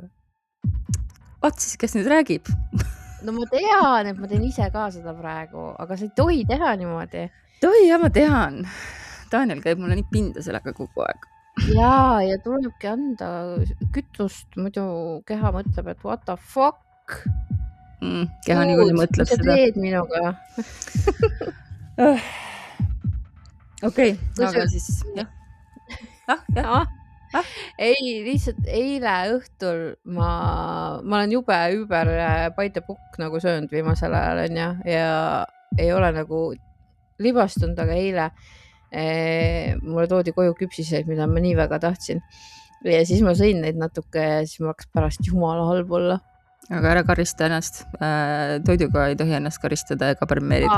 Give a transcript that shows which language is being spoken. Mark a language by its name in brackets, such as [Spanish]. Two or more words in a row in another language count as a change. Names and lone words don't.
[Estonian] Vaat siis, kes nüüd räägib? No ma tean, et ma teen ise ka seda praegu, aga sa ei tohi teha niimoodi. Tohi, ja ma tean. Daniel käib mulle nii pinda sellega kogu aeg. Ja tulebki anda kütust, muidu keha mõtleb, et [English] what the fuck. [Estonian] Keha niimoodi mõtleb seda. Mis sa teed minuga? Okei, aga siis jah. Ei, lihtsalt eile õhtul ma olen jube üüber [English] by the book [Estonian] nagu söönud viimasel ajal onja, ja ei ole nagu libastunud, aga eile mulle toodi koju küpsiseid, mida ma nii väga tahtsin. Ja siis ma sõin neid natuke ja siis ma hakkas pärast jumala halb olla. Aga ära karista ennast. Toiduga ei tohi ennast karistada ega premeerida.